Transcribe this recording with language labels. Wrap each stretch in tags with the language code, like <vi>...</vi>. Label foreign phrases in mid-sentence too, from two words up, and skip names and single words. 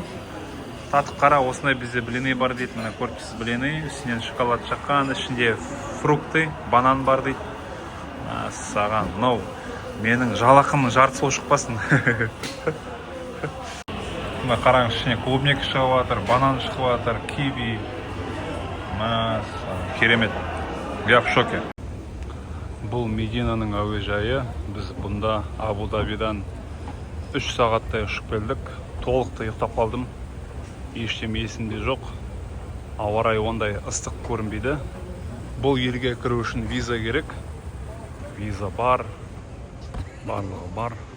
<kk>Татып қара, осындай бізде блины бар дейді. Мына көріпсіз блины, үстінен шоколад жаққан, ішінде фрукты, банан бар дейді. Саған, мынау менің жалақымның жартысы ол шықпасын. Мына қараңыз, ішіне клубника шығып жатыр, банан шығып жатыр, киви. Керемет.</kk> <ru>Я в шоке.</ru> <kk>Бұл Мединаның әуежайы. Біз бұнда Абу-Дабидан 3 сағаттай ұшып келдік. Толықтай ұйықтап қалдым. Ештеме есімде жоқ. Ауа райы ондай ыстық көрінбейді. Бұл елге кіру үшін виза керек. Виза бар. Барлығы бар.</kk>